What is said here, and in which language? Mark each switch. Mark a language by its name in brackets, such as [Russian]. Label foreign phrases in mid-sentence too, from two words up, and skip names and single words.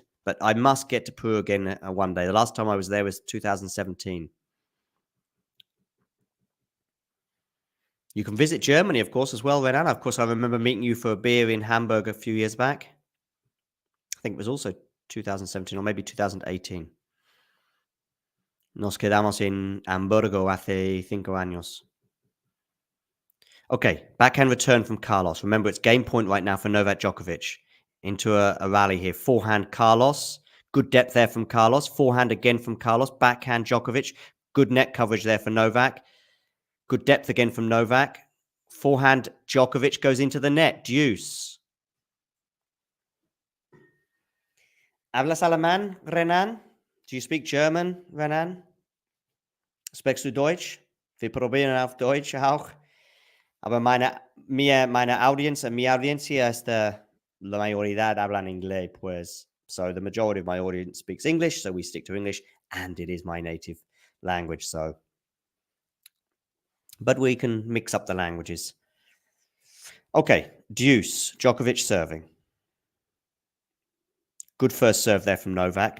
[English] But I must get to Peru again one day. The last time I was there was 2017. You can visit Germany, of course, as well, Renan. Of course, I remember meeting you for a beer in Hamburg a few years back. I think it was also 2017 or maybe 2018. [Spanish] Nos quedamos en Hamburgo hace 5 años. [English] Okay, backhand return from Carlos. Remember, it's game point right now for Novak Djokovic. Into a rally here. Forehand Carlos. Good depth there from Carlos. Forehand again from Carlos. Backhand Djokovic. Good net coverage there for Novak. Good depth again from Novak. Forehand Djokovic goes into the net. Deuce. [Spanish] ¿Hablas alemán, Renan? [English] Do you speak German, Renan? [German] Sprichst du Deutsch? Wir probieren auf Deutsch auch. [Spanish] Aber mi audiencia es la mayoría hablan inglés, pues. [English] So the majority of my audience speaks English, so we stick to English, and it is my native language, so. But we can mix up the languages. Okay, deuce, Djokovic serving. Good first serve there from Novak.